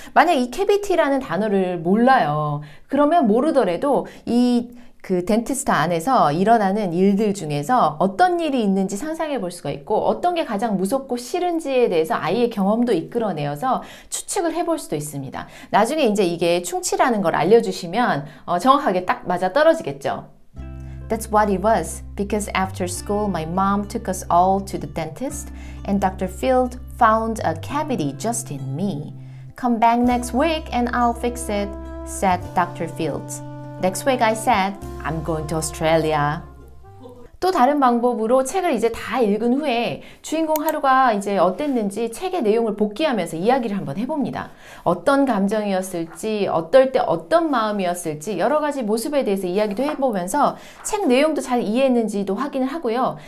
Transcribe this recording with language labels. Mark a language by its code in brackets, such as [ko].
[ko] 만약 이 캐비티라는 단어를 몰라요. 그러면 모르더라도 그 덴티스트 안에서 일어나는 일들 중에서 어떤 일이 있는지 상상해 볼 수가 있고 어떤 게 가장 무섭고 싫은지에 대해서 아이의 경험도 이끌어내어서 추측을 해볼 수도 있습니다. 나중에 이제 이게 충치라는 걸 알려주시면 정확하게 딱 맞아 떨어지겠죠. [en] That's what it was. Because after school, my mom took us all to the dentist and Dr. Field found a cavity just in me. Come back next week and I'll fix it, said Dr. Fields. Next week I said, I'm going to Australia. [ko] 또 다른 방법으로 책을 이제 다 읽은 후에 주인공 하루가 이제 어땠는지 책의 내용을 복기하면서 이야기를 한번 해봅니다. 어떤 감정이었을지, 어떨 때 어떤 마음이었을지 여러 가지 모습에 대해서 이야기도 해보면서 책 내용도 잘 이해했는지도 확인을 하고요.